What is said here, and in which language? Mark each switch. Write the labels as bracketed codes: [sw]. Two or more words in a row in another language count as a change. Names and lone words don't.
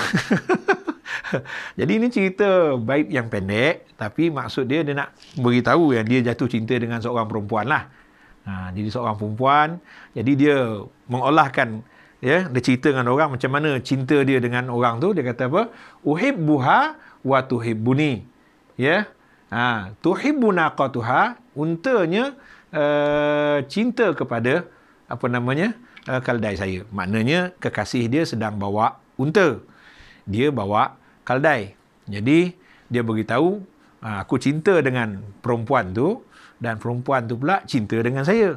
[ms] Jadi ini cerita baik yang pendek, tapi maksud dia nak beritahu yang dia jatuh cinta dengan seorang perempuan lah. Jadi seorang perempuan, jadi dia mengolahkan, dia cerita dengan orang macam mana cinta dia dengan orang tu. Dia kata apa? [ar] أحبها و تحبني. Ya. تحب ناقتها, [ms] untanya cinta kepada keldai saya. Maknanya kekasih dia sedang bawa unta, dia bawa keldai. Jadi dia beritahu, aku cinta dengan perempuan tu dan perempuan tu pula cinta dengan saya.